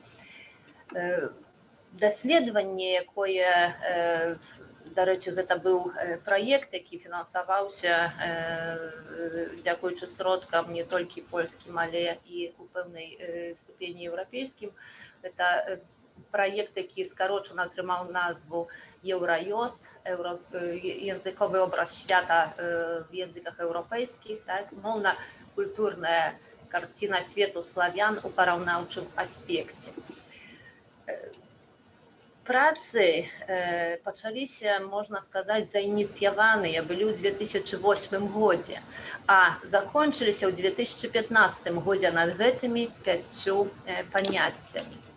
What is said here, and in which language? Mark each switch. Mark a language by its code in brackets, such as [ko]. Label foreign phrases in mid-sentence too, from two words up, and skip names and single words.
[be] Даследаванне, якое, дарэчы, гэта быў праект, які фінансаваўся дзякуючы сродкам не толькі польскім, але і у пэўнай ступені еўрапейскім. Гэта праект, які скарочана атрымаў назву Еўраёз, [pl] językowy obraz świata w językach europejskich, [be] моўна-культурная карціна свету славян у параўнаўчым аспекце. Працы пачаліся, можна сказаць, заініцыяваныя былі ў 2008 годзе, а закончыліся ў 2015 годзе над гэтымі 5 паняццямі.